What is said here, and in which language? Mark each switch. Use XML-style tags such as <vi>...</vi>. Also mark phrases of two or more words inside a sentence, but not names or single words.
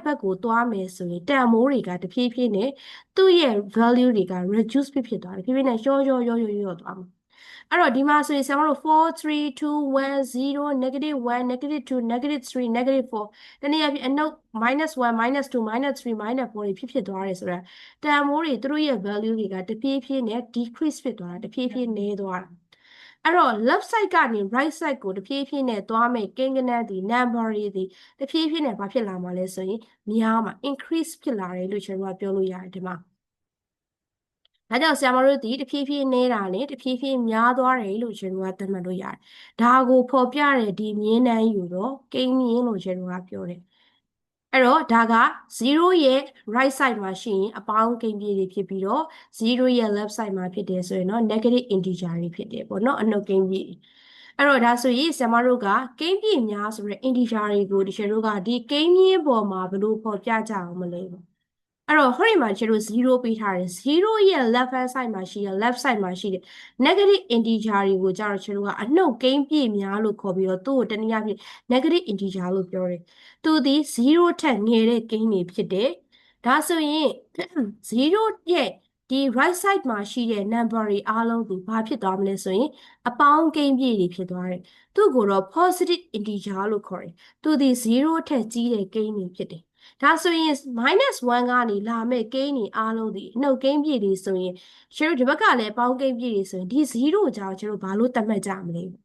<my>က်ကိုသွားမယ်ဆိုရင်တန်မိုးတွေကတဖြည်းဖြည်းနဲ့သူ့ရဲ့ value တွေက reduce ဖြစ်သွားတယ်ဖြည်းဖြည်းနဲ့ရောသွားမှာအဲ့တော့ဒီမှာဆိုရင်ဆရာမတို့4 3 2 1 0 -1 -2 -3 -4တနည်းအားဖြင့်အနှုတ်-1 -2 -3 -4တွေဖြစ်သွားတယ်ဆိုတာတန်မိုးတွေသူတို့ရဲ့ value တွေကတဖြည်းဖြည်းနဲ့ decrease ဖြစ်သွားတာတဖြ ည်းဖြည်းနည်းသွားတာအဲ့တော့</my> <en>left side</en> <my>ကနေ</my> <en>right side</en> <my>ကိုတဖြည်းဖြည်းနဲ့သွားမယ်ကိန်းဂဏန်းဒီ number တွေဒီတဖြည်းဖြည်းနဲ့ဘာဖြစ်လာမှာလဲဆိုရင်များမှာ increase ဖြစ်လာတယ်လို့ကျွန်တော်ကပြောလို့ရတယ်ဒီမှာဒါကြောင့်ဆရာမတို့ဒီတဖြည်းဖြည်း နေတာနဲ့တဖြည်းဖြည်းများသွားတယ်လို့ကျွန်တော်ကသတ်မှတ်လို့ရတယ်ဒါကိုဖော်ပြတဲ့ဒီမြင်းတန်းယူတော့ကိန်းမြင်းလို့ကျွန်တော်ကပြောတယ်အဲ့တော့ဒါက0ရဲ့ right side မှာရှိရင်အပေါင်းကိန်းပြည့်တွေဖြစ်ပြီးတော့0ရဲ့</my> <en>left side</en> <my>မှာဖြစ်တယ်ဆိုရင်တော့</my> <en>negative integer</en> <my>တွေဖြစ်တယ်ပေါ့နော်အနှုတ်ကိန်းပြည့် အဲ့တော့ဒါဆိုရင်ဆရာမတို့ကကိန်းပြည့်များဆိုတဲ့ integer တွေကိုဒီကျတို့ကဒီကိန်းမြင့်ပေါ်မှာဘယ်လိုဖော်ပြကြအောင်မလဲအဲ့တော့ဟိုဒီမှာကျတို့0ပေးထားတယ်0ရဲ့</my> <en>left hand side</en> <my>မှာရှိတဲ့</my> <en>left side</en> <my>မှာရှိတဲ့</my> <en>negative integer</en> <my>တွေကိုကျတော့ကျတို့ကအနှုတ်ကိန်းပြည့်များလို့ခေါ်ပြီးတော့သူ့ကိုတနည်းအားဖြင့် negative integer လို့ပြောတယ်သူဒီ0ထက်ငယ်တဲ့ကိန်းတွေဖြစ်တယ်ဒါဆိုရင် 0ရဲ့ဒီ</my> <en>right side</en> <my>မှာရှိတဲ့ number တွေအားလုံးကိုဘာဖြစ်သွားမလဲဆိုရင်အပေါင်းကိန်းပြည့်တွေဖြစ်သွားတယ်သူ့ကိုတော့</my> <en>positive integer</en> <my>လို့ခေါ်တယ်သူဒီ0ထက်ကြီးတဲ့ကိန်းတွေဖြစ်တယ်ဒါဆိုရင် -1 ကနေလာမဲ့ကိန်းတွေအားလုံးဒီအနှုတ်ကိန်းပြည့်တွေဆိုရင်ကျတို့ဒီဘက်ကလည်းပေါင်းကိန်းပြည့်တွေဆိုရင်ဒီ0ကြောင့်ကျတို့ဘာလို့သတ်မှတ်ကြမလဲ</my>